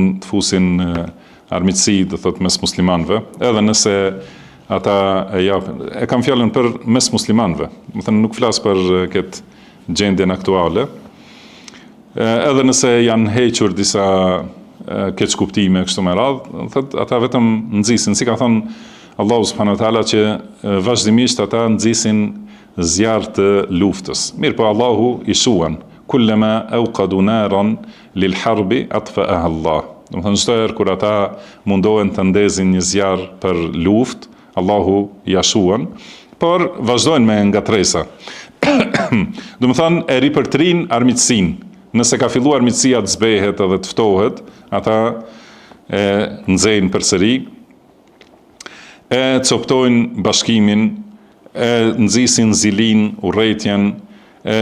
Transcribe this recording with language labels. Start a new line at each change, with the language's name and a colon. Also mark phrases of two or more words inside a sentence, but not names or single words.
Albanian: të fusin armiqësi, do thotë, mes muslimanëve, edhe nëse ata e kam fjalën për mes muslimanëve, do thënë nuk flas për këtë gjendjen aktuale, edhe nëse janë hequr disa keq kuptime kështu me radhë, thotë ata vetëm nxisin, si ka thënë Allahu
Arabic: سبحانه وتعالى
Albanian: që vazhdimisht ata nxisin zjarr të luftës. Mirë po Allahu i shuan,
Arabic: كلما أوقدوا نارا للحرب أطفأها الله.
Albanian: Do të thonë çdo herë kur ata mundohen të ndezin një zjarr për luftë, Allahu ja shuan, por vazhdojnë me ngatresa. Do të thonë e ripërtrin armiqsinë. Nëse ka filluar armiqësia të zbehet edhe të ftohet, ata e nxejnë përsëri, e coptojnë bashkimin, e nxisin zilin, urrëtitjen, e